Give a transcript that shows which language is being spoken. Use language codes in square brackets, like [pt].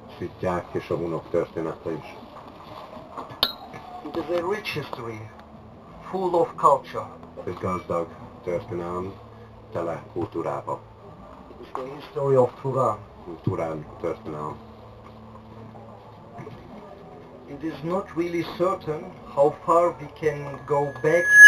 [hu] Szitják és a hunok története is. [en] It is a rich history, full of culture. [hu] Egy gazdag történelem, tele kultúrába. [en] It is the history of Turan. [hu] Turán történelem. [en] It is not really certain how far we can go back.